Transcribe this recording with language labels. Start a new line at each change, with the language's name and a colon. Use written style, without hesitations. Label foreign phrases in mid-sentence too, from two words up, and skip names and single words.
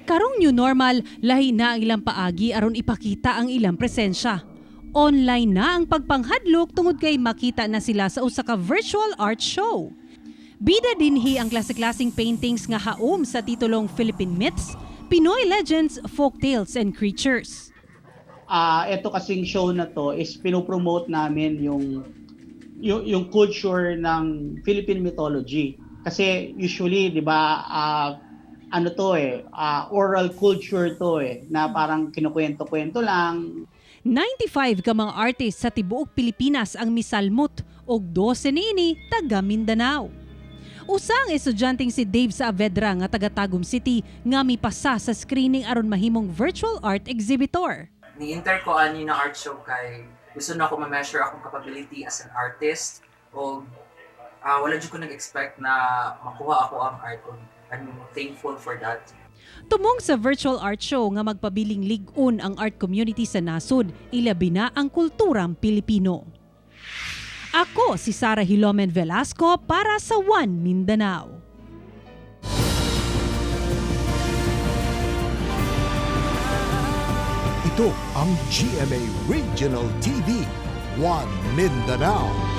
Cebuano: Karong
English: new normal,
Cebuano: lahi na ang ilang paagi aron ipakita ang ilang presensya. Online na ang pagpanghadlok tungod kay makita na sila sa usa ka
English: virtual art show.
Cebuano: Bida dinhi ang klase-klaseng paintings nga haom sa titulong Philippine Myths, Pinoy Legends, Folktales and Creatures.
Filipino: Ito kasing show na to is pinopromote namin yung culture ng
English: Philippine mythology.
Filipino: Kasi usually, 'di ba,
English: oral culture
Filipino: to na parang kinukwento-kwento lang.
Cebuano: 95 ka mga artist sa tibuok Pilipinas ang misalmot og 12 niini taga Mindanao. Usang estudyanteng si Dave Saavedra nga taga Tagum City nga mipasa sa screening aron mahimong
English: virtual art exhibitor.
Cebuano: Ni-enter ko ani na
English: art show
Cebuano: kay gusto na ako ma-measure akong capability
English: as an artist
Cebuano: o wala jud ko nag-expect na makuha ako ang art ko.
English: I'm thankful for that.
Cebuano: Tumong sa
English: virtual art show
Cebuano: nga magpabiling lig-on ang
English: art community
Cebuano: sa nasod, ilabi na ang kulturang Pilipino. Ako si Sara Hilomen Velasco para sa One Mindanao. Ito ang GMA Regional TV, One Mindanao.